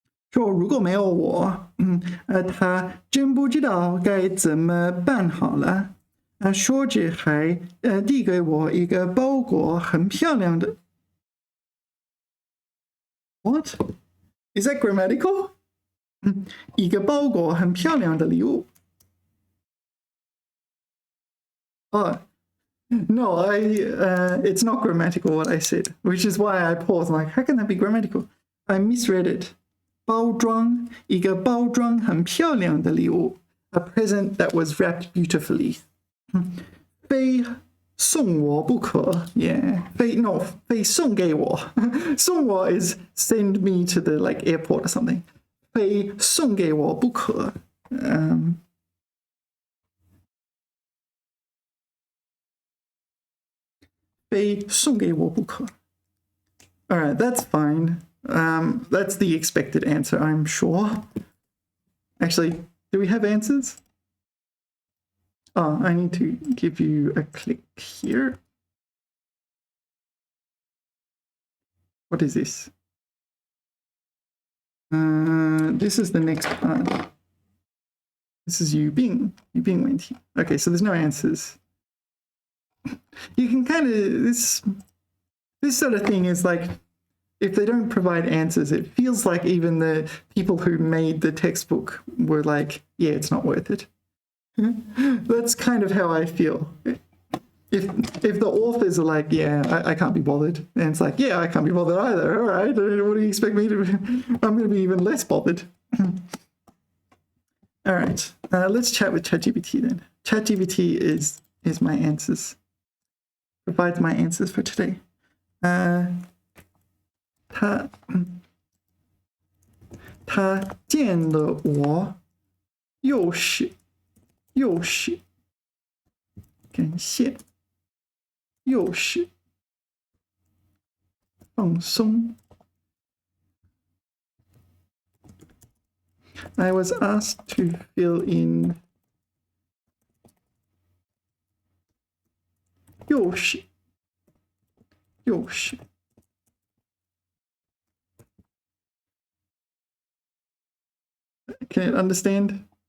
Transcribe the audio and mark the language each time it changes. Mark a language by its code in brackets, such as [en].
[zh] 说如果没有我，他真不知道该怎么办好了。说着还递给我一个包裹，很漂亮的。 [en] What? Is that grammatical? [zh] 一个包裹很漂亮的礼物。 [en] No, it's not grammatical what I said, which is why I paused. Like, how can that be grammatical? I misread it. [zh] 包装，一个包装很漂亮的礼物。 [en] A present that was wrapped beautifully. [zh] 非送我不可 Yeah. [en] 非送给我送我 is send me to the like airport or something. [zh] 非送给我不可非送给我不可 [en] Alright, that's fine. That's the expected answer, I'm sure. Actually, do we have answers? Oh, I need to give you a click here. What is this? This is the next part. This is 语病问题. Okay, so there's no answers. You can kind of, this sort of thing is like, if they don't provide answers, it feels like even the people who made the textbook were like, yeah, it's not worth it. That's kind of how I feel. If the authors are like, yeah, I can't be bothered, and it's like, yeah, I can't be bothered either. All right, what do you expect me to be? I'm going to be even less bothered. All right, let's chat with ChatGPT then. ChatGPT is my answers, provides my answers for today. [zh] 他见了我，又是感谢，又是放松。 [en] I was asked to fill in 又是 Can it understand?